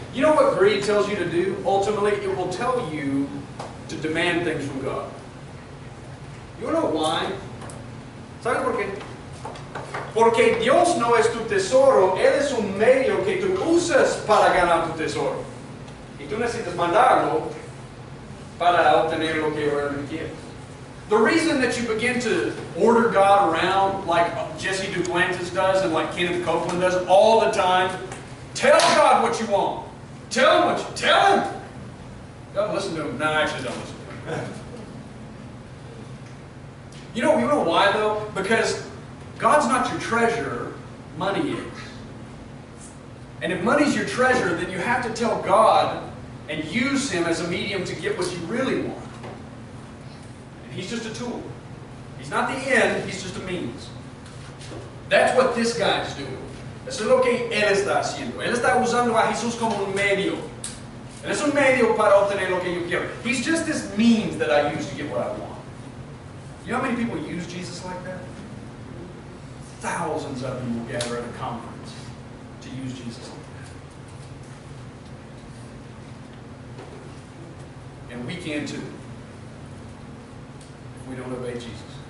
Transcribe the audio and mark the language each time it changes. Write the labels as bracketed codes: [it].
[en] You know what greed tells you to do? Ultimately, it will tell you to demand things from God. You know why? [es] ¿Sabes por qué? Porque Dios no es tu tesoro, Él es un medio que tú usas para ganar tu tesoro. Y tú necesitas mandarlo para obtener lo que realmente quieres. [en] The reason that you begin to order God around like Jesse Duplantis does and like Kenneth Copeland does all the time, tell God what you want. Tell Him what you tell Him. Don't listen to Him. No, actually don't listen to Him. You know why though? Because God's not your treasure, money is. And if money's your treasure, then you have to tell God and use Him as a medium to get what you really want. And He's just a tool. He's not the end, He's just a means. That's what this guy's doing. [es] Eso es lo que Él está haciendo. Él está usando a Jesús como un medio. Él es un medio para obtener lo que yo quiero. [en] He's just this means that I use to get what I want. You know how many people use Jesus like that? Thousands of them will gather at a conference to use Jesus like that. And we can too, if we don't obey Jesus.